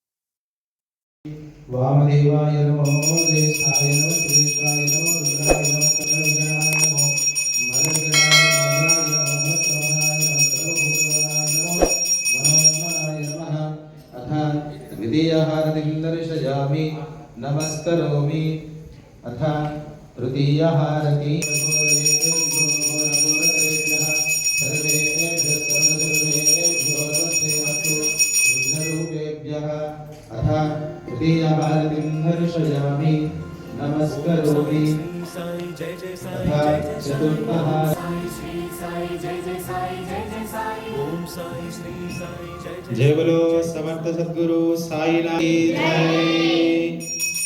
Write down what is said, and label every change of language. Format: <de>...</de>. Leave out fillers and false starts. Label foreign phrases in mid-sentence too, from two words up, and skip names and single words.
<sa>వామదేవాయ నమో, జ్యేష్ఠాయ నమో, శ్రేష్ఠాయ నమో, రుద్రాయ నమో, కపిలాయ నమో, మలయజనాయ నమో, మలయజనాయ నమో, సర్వభూతగణాయ నమో, మనోన్మనాయ నమః. అథ ద్వితీయహారతిం దర్శయామి, నమస్కరోమి. అథ తృతీయహారతి. तृतीयहारतिं दर्शयामि, नमस्करोमि.</sa> <hi>चतुर्थः जय बोलो समर्थ सद्गुरु साईनाथ जय.</hi>